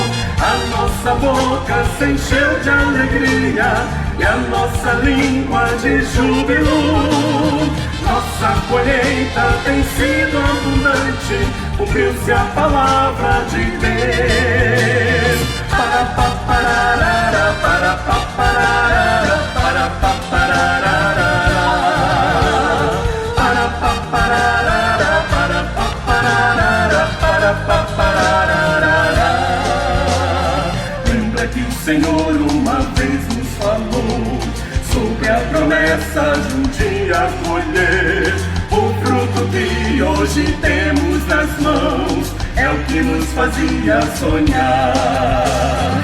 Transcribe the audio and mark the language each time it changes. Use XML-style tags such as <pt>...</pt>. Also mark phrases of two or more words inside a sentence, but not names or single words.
<pt>A nossa boca se encheu de alegria, e a nossa língua de júbilo. Nossa colheita tem sido abundante, cumpriu-se a palavra de Deus. Para pa pararara, para pa pararara, para pa pararara, para pa pararara, para pa pararara, para pa pararara. Lembra que o Senhor uma vez nos falou sobre a promessa de um dia colher o fruto que hoje temos nas mãos. É o que nos fazia sonhar.</pt>